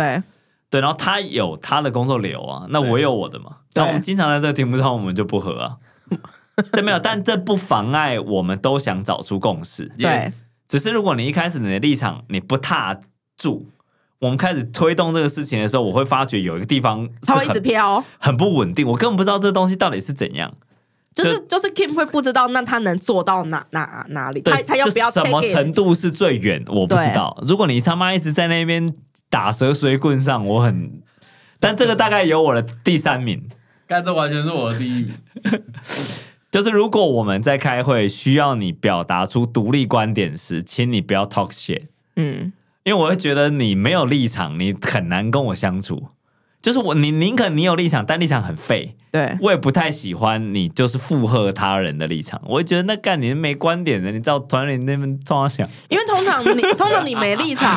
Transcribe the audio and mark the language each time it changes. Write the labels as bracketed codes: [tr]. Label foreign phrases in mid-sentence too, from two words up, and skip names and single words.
[zh] 對，然後他有他的工作流啊，那我有我的嘛。然後我們經常在這個題目上，我們就不合啊。對，沒有，但這不妨礙我們都想找出共識。對，只是如果你一開始你的立場你不踏住。我們開始推動這個事情的時候，我會發覺有一個地方它會一直飄，很不穩定。我根本不知道這東西到底是怎樣。就是 Kim 會不知道，那他能做到哪裡？他要不要什麼程度是最遠？我不知道。如果你他媽一直在那邊打蛇隨棍上，我很。但這個大概有我的第3名，但這完全是我的第1名。就是如果我們在開會需要你表達出獨立觀點時，請你不要 [en] talk shit。 [zh] 因為我會覺得你沒有立場，你很難跟我相處。就是你寧可你有立場，但立場很廢。對，我也不太喜歡你就是附和他人的立場。我會覺得那幹你沒觀點的，你知道團裡那邊衝他想。因為通常你沒立場